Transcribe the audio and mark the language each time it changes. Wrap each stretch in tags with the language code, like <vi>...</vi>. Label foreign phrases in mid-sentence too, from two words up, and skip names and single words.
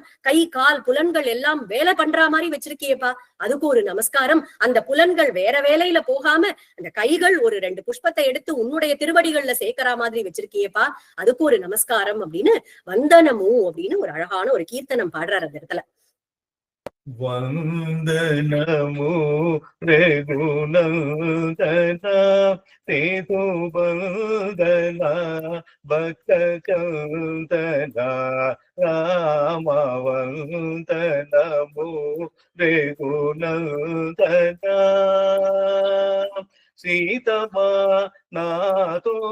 <ta>கை கால் புலன்கள் எல்லாம் வேலை பண்ற மாதிரி வச்சிருக்கியேப்பா, அதுக்கு ஒரு நமஸ்காரம். அந்த புலன்கள் வேற வேலையில போகாம அந்த கைகள் ஒரு 2 புஷ்பத்தை எடுத்து உன்னுடைய திருவடிகள்ல சேர்க்கிற மாதிரி வச்சிருக்கியேப்பா, அதுக்கு ஒரு நமஸ்காரம் அப்படின்னு வந்தனமும் அப்படின்னு ஒரு அழகான ஒரு கீர்த்தனம் பாடுறாரு அந்த இடத்துல.</ta> <te>వందనము రఘునందన సేతుబందన భక్త చందన రామ వందనము రఘునందన సీతమా నాతో</te>